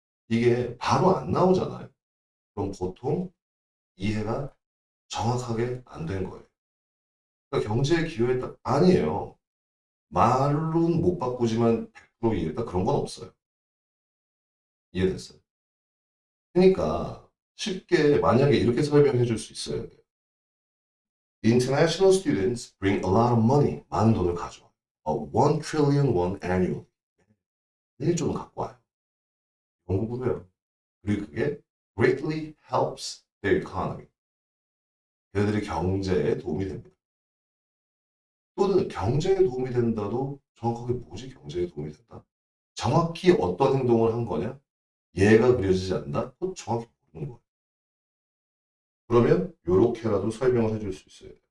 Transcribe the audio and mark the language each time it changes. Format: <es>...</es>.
<ko>이게 바로 안 나오잖아요. 그럼 보통 이해가 정확하게 안 된 거예요. 그러니까 경제에 기여했다? 아니에요. 말로는 못 바꾸지만 100% 이해했다? 그런 건 없어요. 이해됐어요? 그러니까 쉽게 만약에 이렇게 설명해 줄 수 있어야 돼요.</ko> <en>International students bring a lot of money.</en> <ko>많은 돈을 가져와.</ko> <en>1 trillion won annual.</en> <ko>1조는 갖고 와요. 영국으로요. 그리고 그게</ko> <en>greatly helps their economy.</en> <ko>걔네들이 경제에 도움이 됩니다. 또는 경제에 도움이 된다도 정확하게 뭐지 경제에 도움이 된다? 정확히 어떤 행동을 한 거냐? 얘가 그려지지 않는다? 또 정확히 모르는 거예요. 그러면 이렇게라도 설명을 해줄 수 있어야 돼요.</ko>